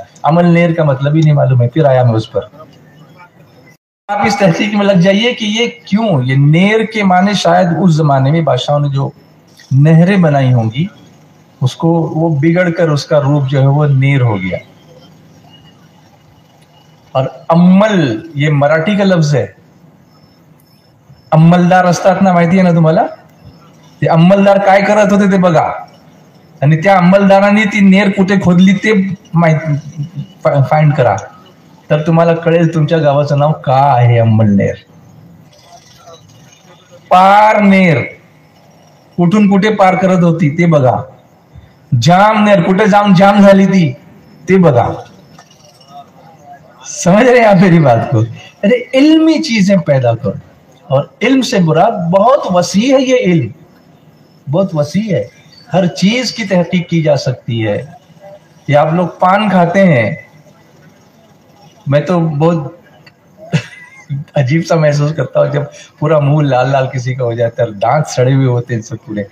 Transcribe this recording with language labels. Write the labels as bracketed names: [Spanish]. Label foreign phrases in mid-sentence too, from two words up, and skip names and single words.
[Urdu] عمل نیر کا مطلب ہی نہیں معلوم ہے, پھر آیا میں اس پر. آپ اس تحقیق میں لگ جائیے کہ یہ کیوں, یہ نیر کے معنی شاید اس زمانے میں بادشاہوں نے جو نہریں بنائی ہوں گی اس کو وہ بگڑ کر اس کا روپ جو ہے وہ نیر ہو گیا. اور امل یہ مراٹھی کا لفظ ہے. [Marathi] अंमलदार असतात ना, माहिती आहे ना तुम्हाला, ते अंमलदार काय करत होते ते बघा, आणि त्या अंमलदारांनी ती नेर कुठे खोदली ते फाइंड करा, तर तुम्हाला कळेल तुमच्या गावाचं नाव का आहे अंमलनेर. पार नेर कुठून कुठे पार करत होती ते बघा, जाम नेर कुठे जाऊन जाम झाली ती ते बघा. [Urdu] سمجھ رہے ہیں آپ میری بات کو؟ ارے علمی چیزیں پیدا کرو، اور علم سے مراد بہت وسیع ہے. یہ علم بہت وسیع ہے، ہر چیز کی تحقیق کی جا سکتی ہے. یہ آپ لوگ پان کھاتے ہیں، میں تو بہت عجیب سا محسوس کرتا ہوں جب پورا منہ لال لال کسی کا ہو جاتا ہے، دانت سڑے ہوئے ہوتے ہیں سب پورے.